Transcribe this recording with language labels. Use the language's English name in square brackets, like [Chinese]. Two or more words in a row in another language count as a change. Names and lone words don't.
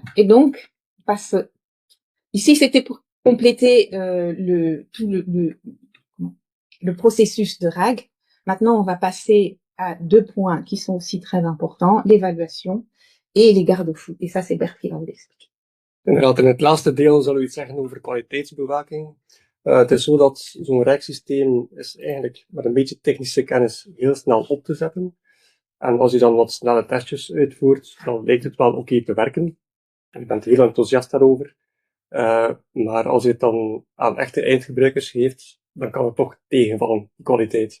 [French] Et donc, ici, c'était pour compléter le processus de RAG. Maintenant, on va passer à deux points qui sont aussi très importants, l'évaluation et les garde-fous. Et ça, c'est Bert qui va vous l'expliquer. [Dutch] Inderdaad, in het laatste deel zal u iets zeggen over kwaliteitsbewaking. Het is zo dat zo'n rijkssysteem is eigenlijk met een beetje technische kennis heel snel op te zetten. En als je dan wat snelle testjes uitvoert, dan lijkt het wel oké te werken. Je bent heel enthousiast daarover. Maar als je het dan aan echte eindgebruikers geeft, dan kan het toch tegenvallen, die kwaliteit.